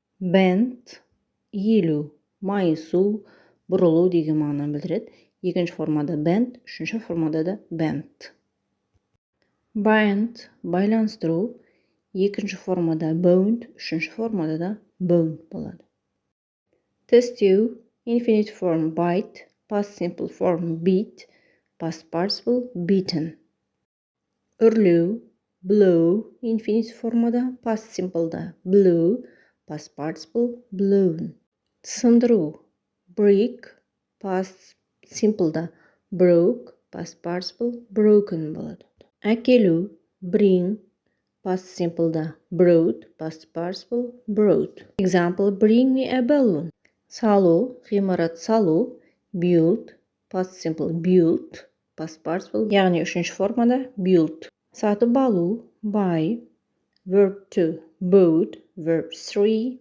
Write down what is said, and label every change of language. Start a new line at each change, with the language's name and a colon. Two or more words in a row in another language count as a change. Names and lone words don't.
Kazakh: Bend, иілу, майысу, бұрылу деген мағынаны білдіреді. Екінші формада bend, үшінші формада да bend. Bind, байланыстыру, екінші формада bound, үшінші формада да bound болады. Тістеу,
English: infinite form bite, past simple form beat, past participle beaten.
Kazakh: Үрлеу, blow, infinite формада,
English: past simpleда blew, past participle blown.
Kazakh: Сындыру, break,
English: past simpleда broke, past participle broken
Kazakh: болады. Әкелу,
English: bring, past simpleда brought, past participle brought. Example, bring me a balloon.
Kazakh: Салу, ғимарат салу,
English: build, past simple built, past participle,
Kazakh: яғни үшінші формада
English: built.
Kazakh: Сатып алу,
English: buy, verb 2 bought, verb 3